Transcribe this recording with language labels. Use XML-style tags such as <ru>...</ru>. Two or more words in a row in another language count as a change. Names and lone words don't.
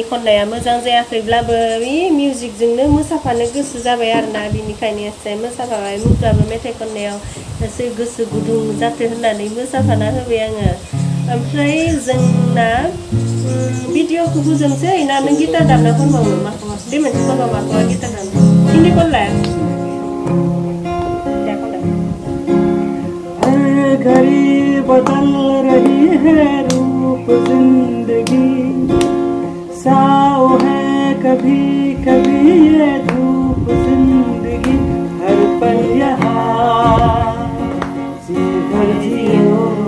<brx>खननाया मोजां जायाखैब्लाबो बे मिउजिकजोंनो मोसाफानो गोसो जाबाय आरोना बिनिखायनो एसे मोसाफाबाय मुथुआबो मेथाइ खननायाव एसे गोसो गुदुं जाथो होननानै मोसाफाना होबाय आङो ओमफ्राय जोंना भिडिअखौ फोजोबनोसै ना नों गिटार दामना खनबावनो माखौबा बे मोनसे खनबा माखौबा गिटार दामनो हिन्दी खनलाय दे खनलाय</brx> <hi>हर घड़ी बदल रही है रूप जिंदगी साओ है कभी कभी ये धूप जिंदगी हर पल यहाँ जी भर जियो</hi>